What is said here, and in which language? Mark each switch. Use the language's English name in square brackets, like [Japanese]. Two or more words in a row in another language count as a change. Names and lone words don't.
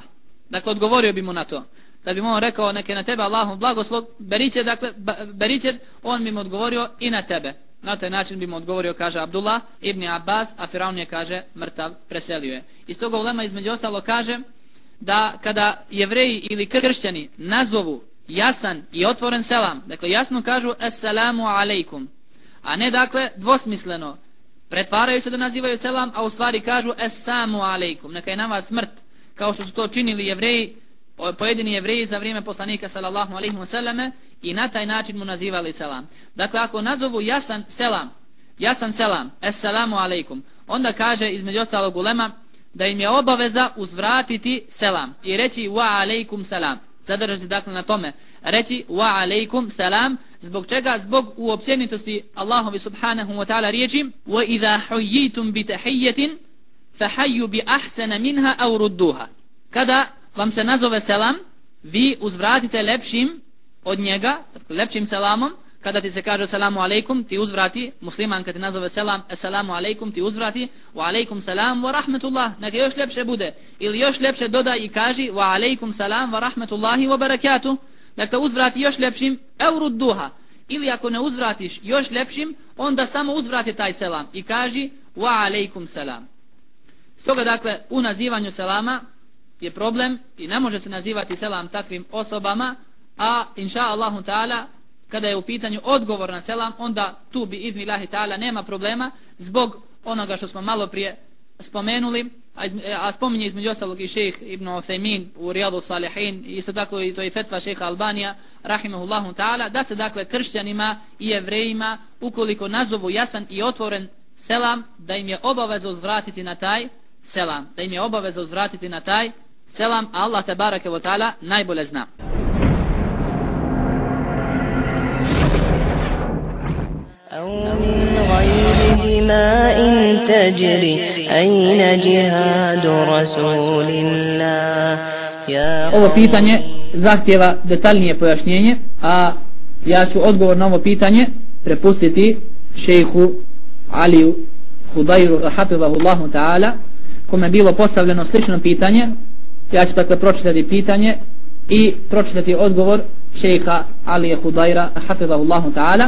[Bosnian] Dakle odgovorio bi mu na to. Da bi mu on rekao neka na tebe Allahov blagoslov, beričet, on bi mu odgovorio i na tebe. Na taj način bi mu odgovorio, kaže Abdullah ibn Abbas, a Firaun je, kaže, mrtav, preselio je. Iz toga ulema između ostalo kaže da kada jevreji ili kršćani nazovu jasan i otvoren selam, dakle jasno kažu [Arabic] السلام عليكم, [Bosnian] a ne dakle dvosmisleno pretvaraju se da nazivaju selam, a u stvari kažu [Arabic] السام عليكم, [Bosnian] neka je na vas smrt, kao što su to činili jevreji, pojedini jevreji za vrijeme poslanika sallallahu alejhi ve selleme, i na taj način mu nazivali selam. Dakle, ako nazovu jasan selam, [Arabic] السلام عليكم, [Bosnian] onda kaže između ostalog ulema da im je obaveza uzvratiti selam i reći [Arabic] وعليكم السلام. [Bosnian] Zadržati dakle na tome, reći [Arabic] وعليكم السلام. [Bosnian] Zbog čega? Zbog uopćenitosti Allahovi [Arabic] سبحانه وتعالى [Bosnian] riječi [Arabic] وإذا حييتم بتحية فحيوا بأحسن منها أو ردوها. [Bosnian] Kada vam se nazove selam, vi uzvratite lepšim od njega, lepšim selamom. Kada ti se kaže [Arabic] سلام عليكم, [Bosnian] ti uzvrati, musliman kad ti nazove selam, [Arabic] السلام عليكم, [Bosnian] ti uzvrati [Arabic] وعليكم السلام ورحمة الله, [Bosnian] neka još ljepše bude, ili još ljepše dodaj i kaži [Arabic] وعليكم السلام ورحمة الله وبركاته. [Bosnian] Dakle, uzvrati još ljepšim, eurudduha, ili ako ne uzvratiš još ljepšim, onda samo uzvrati taj selam i kaži [Arabic] وعليكم السلام. [Bosnian] Stoga dakle, u nazivanju selama je problem i ne može se nazivati selam takvim osobama, a [Arabic] إن شاء الله تعالى [Bosnian] kada je u pitanju odgovor na selam, onda tu [Arabic] بإذن الله تعالى [Bosnian] nema problema zbog onoga što smo malo prije spomenuli, a spominje između ostalog i šejh Ibn Uthaymin u Rijadu Salihin, isto tako i to je fetva šejha Albanija [Arabic] رحمه الله تعالى, [Bosnian] da se dakle kršćanima i jevrejima ukoliko nazovu jasan i otvoren selam, da im je obaveza uzvratiti na taj selam, a Allah [Arabic] تبارك وتعالى [Bosnian] najbolje zna. [Arabic] أو من غير دماء تجري أين جهاد رسول الله. [Bosnian] Ovo pitanje zahtijeva detaljnije pojašnjenje, a ja ću odgovor na ovo pitanje prepustiti šejhu Aliju Hudajru [Arabic] حفظه الله تعالى, [Bosnian] kome je bilo postavljeno slično pitanje. Ja ću dakle pročitati pitanje i pročitati odgovor šejha Alije Hudajra [Arabic] حفظه الله تعالى.